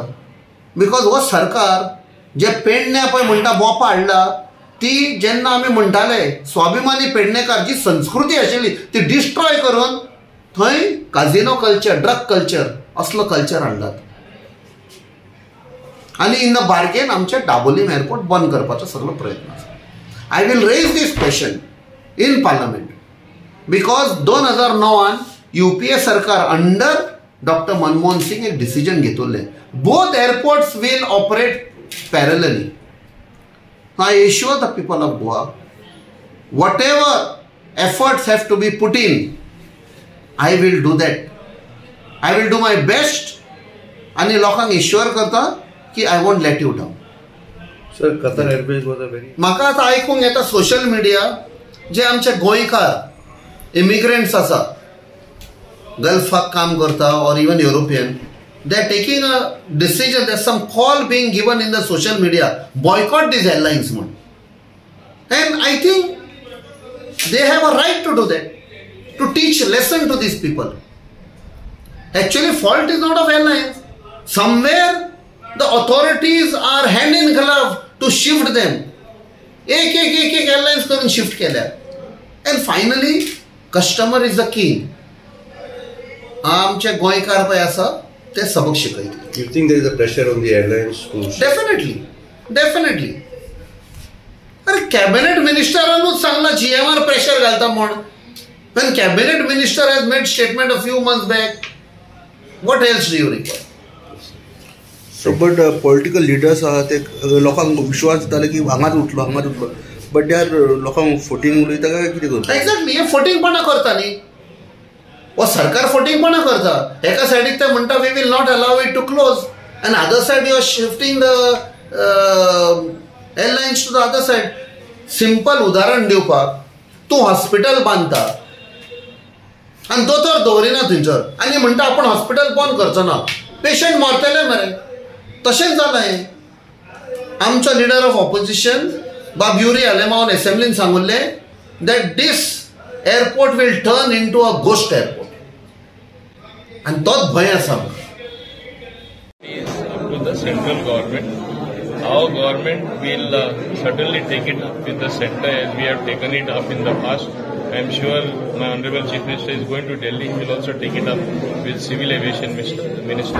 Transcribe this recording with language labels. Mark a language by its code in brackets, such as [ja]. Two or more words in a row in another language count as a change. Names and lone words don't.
[kok] बिकॉज हो सरकार जे पेडण्या पळय म्हणटा मोपा हाडला, ती जेन्ना आमी म्हणटाले स्वाभिमानी पेडणेकार, जी संस्कृती आशिल्ली ती डिस्ट्रॉय करून थंय [en] casino culture, drug culture, [kok] असलो कल्चर हाडलात. आनी [en] in the bargain [kok] आमचे डाबोलीम एअरपोर्ट बंद करपाचो सगळो प्रयत्न आसा. [en] I will raise this question in parliament because 2009 UPA सरकार under Dr. [kok] Manmohan Singh एक डिसिजन घेतले, [en] both airports will operate parallelly. I assure the people of Goa, whatever efforts have to be put in, I will do that. I will do my best [kok] आणि लोकांक assure करता की [en] I won't let you down. Sir, Qatar Airways was a very [kok] म्हाका आतां आयकूंक येता [en] social media [kok] जे आमचे गोंयकार इमिग्रंट्स आसा, गल्फाक काम करता [en] और even European, they are taking a decision, there some call being given in the social media, boycott these airlines म्हणून. and I think they have a right to do that, to teach lesson to these people. actually fault is not of airlines. somewhere the authorities are hand in glove to shift them. [kok] एक एअरलाइन्स करून शिफ्ट केल्या. [en] and finally customer is the king. [kok] आमचे गोंयकार पळय आसा ते सबक शिकयतले. [en] You think there is a pressure on the airlines to डेफिनेटली. [kok] अरे कॅबिनेट मिनिस्टरानूच सांगला GMR प्रेशर घालता म्हणून. [en] when cabinet minister has made statement a few months back, what else do you require? So but political leaders [kok] आहा ते लोकांक विश्वास जाले की हांगाच उठलो [en] but they are [kok] लोकांक फोटिंग उलयता काय कितें करता? एक्झॅक्टली हे फोटिंगपणा करता न्ही. वो सरकार फोटिंगपणा करता. एका सायडीक ते म्हणटा [en] we will not allow it to close, and other side you are shifting the airlines to the other side. [kok] सिंपल उदाहरण दिवपाक, तूं हॉस्पिटल बांदता आनी दोतोर दवरिना थंयसर आनी म्हणटा आपूण हॉस्पिटल बंद करचो ना, पेशंट मरतले मरे. तशेंच जालां हें. [en] आमचो leader of opposition बाब युरी आलेमावन [kok] एसेंब्लीन सांगुल्ले [en] that this airport will turn into a ghost airport. [kok] आनी तोच भंय आसा आमकां. [en] To the central government. Our government will certainly take it up with the center as we have taken it up in the past. I am sure my Honorable Chief Minister is going to Delhi. He will also take it up with Civil Aviation Minister.